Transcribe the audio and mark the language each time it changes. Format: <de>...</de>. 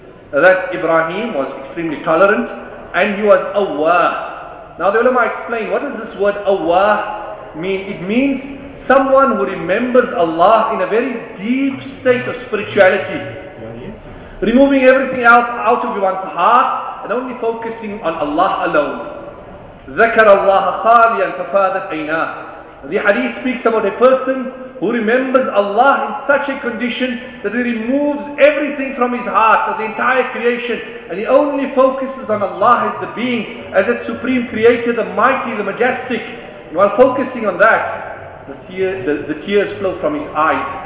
<en>That Ibrahim was extremely tolerant and he was awwah. Now the ulama explain, what is this word awwah mean? It means someone who remembers Allah in a very deep state of spirituality, removing everything else out of one's heart and only focusing on Allah alone.</en> <ar>ذكر الله خاليا ففاضت عيناه.</ar> <en>The hadith speaks about a person who remembers Allah in such a condition that he removes everything from his heart, the entire creation, and he only focuses on Allah as the being, as that supreme creator, the mighty, the majestic. While focusing on that, the tears flow from his eyes.</en>